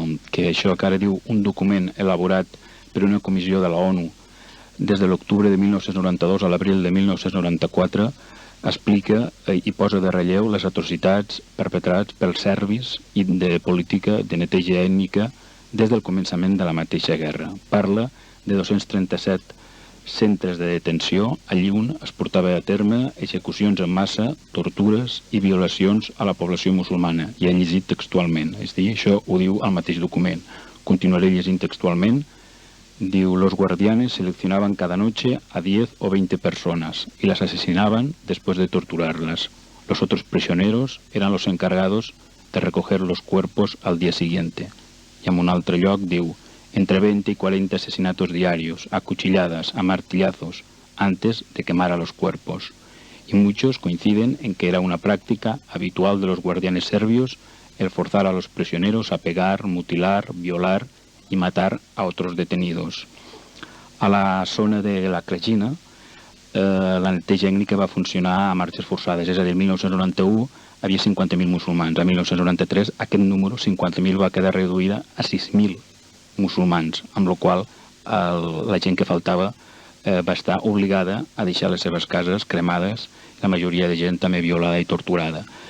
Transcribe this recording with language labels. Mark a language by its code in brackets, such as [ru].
[ca] que això que ara diu un document elaborat per una comissió de la ONU des de l'octubre de 1992 a l'abril de 1994 explica i posa de relleu les atrocitats perpetrats pels serbis i de política de neteja ètnica des del començament de la mateixa guerra. Parla de 237 centres de detenció, allí on es portava a terme execucions en massa, tortures i violacions a la població musulmana. I he llegit textualment, és a dir, això ho diu el mateix document. Continuaré llegint textualment. [es] Diu, los guardianes seleccionaban cada noche a 10 o 20 personas y las asesinaban después de torturarlas. Los otros prisioneros eran los encargados de recoger los cuerpos al día siguiente. [ca] I en un altre lloc diu, [es] entre 20 y 40 asesinatos diarios, a cuchilladas, a martillazos, antes de quemar a los cuerpos. Y muchos coinciden en que era una práctica habitual de los guardianes serbios el forzar a los prisioneros a pegar, mutilar, violar y matar a otros detenidos. [ca] A la zona de la Krajina, la neteja ètnica va funcionar a marxes forçades, és a dir, el 1991 havia 50.000 musulmans, a 1993 aquest número, 50.000, va quedar reduïda a 6.000 musulmans, amb la qual la gent que faltava va estar obligada a deixar les seves cases cremades, la majoria de gent també violada i torturada.